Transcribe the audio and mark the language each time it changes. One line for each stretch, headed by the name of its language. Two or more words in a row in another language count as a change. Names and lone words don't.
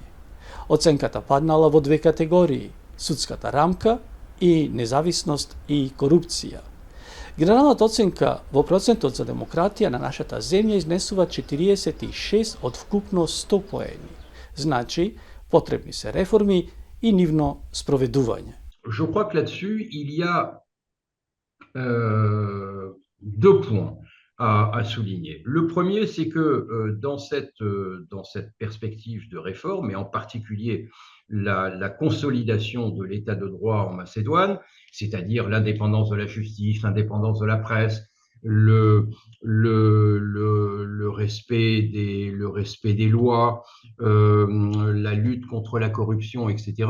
Macedonian: Оценката паднала во 2 категории: судската рамка и независност и корупција. Генералната оценка во процентот за демократија на нашата земја изнесува 46 од вкупно 100 поени. Значи, потребни се реформи и нивно спроведување.
French: Je crois que là-dessus, il y a deux points. à souligner. Le premier, c'est que dans cette perspective de réforme, et en particulier la consolidation de l'état de droit en Macédoine, c'est-à-dire l'indépendance de la justice, l'indépendance de la presse, le respect des lois, la lutte contre la corruption, etc.